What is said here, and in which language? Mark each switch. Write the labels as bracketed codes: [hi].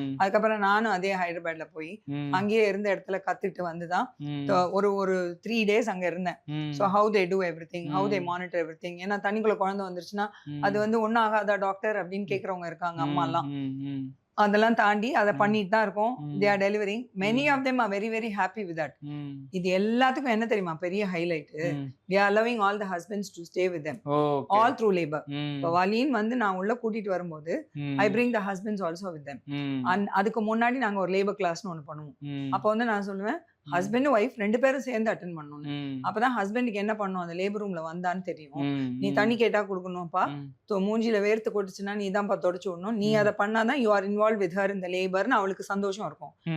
[ta] அதுக்கப்புறம் நானும் அதே ஹைதராபாத்ல போய் அங்கேயே இருந்த இடத்துல கத்துட்டு வந்துதான் ஒரு 3 days அங்க இருந்தேன். [en] So how they do everything, how they monitor everything. [ta] ஏன்னா தண்ணிக்குள்ள குழந்தை வந்துருச்சுன்னா அது வந்து ஒன்னும் ஆகாதா டாக்டர் அப்படின்னு கேக்குறவங்க இருக்காங்க, அம்மா எல்லாம். அதெல்லாம் தாண்டி அதை பண்ணிட்டு தான் இருக்கோம். [en] they are delivering. many of them are very very happy with that. [ta] இது எல்லாத்துக்கும் என்ன தெரியுமா பெரிய highlight, [en] they are allowing all the husbands to stay with them all through labor. [ta] இப்போ வலின்னு வந்து நான் உள்ள கூட்டிட்டு வரும்போது [en] I bring the husbands also with them. [ta] அதுக்கு முன்னாடி நாங்க ஒரு லேபர் கிளாஸ்னு ஒண்ணு பண்ணுவோம். அப்போ வந்து நான் சொல்லுவேன் ஹஸ்பண்ட் ஒய்ஃப் 2 பேரும் சேர்ந்து அட்டென்ட் பண்ணணும். அப்பதான் ஹஸ்பண்டுக்கு என்ன பண்ணும், அந்த லேபர் ரூம்ல வந்தான்னு தெரியும். நீ தண்ணி கேட்டா கொடுக்கணும்ப்பா, மூஞ்சில வேர்த்து கொட்டுச்சுன்னா நீ தான்ப்பா தொடச்சு விடணும், நீ அதை பண்ணாதான் [en] you are involve with her [ta] இந்த லேபர்னு அவளுக்கு சந்தோஷம் இருக்கும்.